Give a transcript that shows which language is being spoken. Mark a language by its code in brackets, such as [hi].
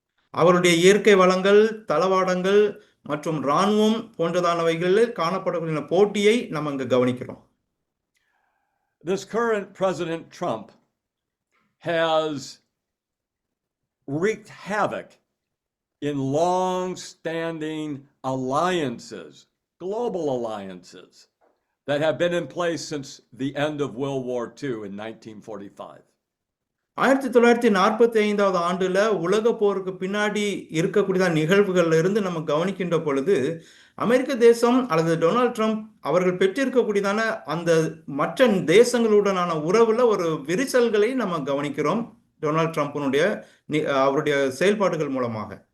[ta] அவருடைய இயற்கை வளங்கள், தளவாடங்கள் மற்றும் இராணுவம் போன்றதானவைகளில் காணப்படக்கூடிய போட்டியை நம்ம இங்க கவனிக்கிறோம். [en] This current President Trump has wreaked havoc in long-standing alliances, global alliances, that have been in place since the end of World War II in 1945. [ta] 1945வது ஆண்டுல உலக போருக்கு பின்னாடி இருக்கக்கூடிய நிகழ்வுகள்ல இருந்து நம்ம கவனிக்கின்ற பொழுது அமெரிக்க தேசம் அல்லது டொனால்ட் ட்ரம்ப் அவர்கள் பெற்றிருக்கக்கூடியதான அந்த மற்ற தேசங்களுடனான உறவுல ஒரு விரிசல்களை நம்ம கவனிக்கிறோம் டொனால்ட் ட்ரம்பினுடைய அவருடைய செயல்பாடுகள் மூலமாக.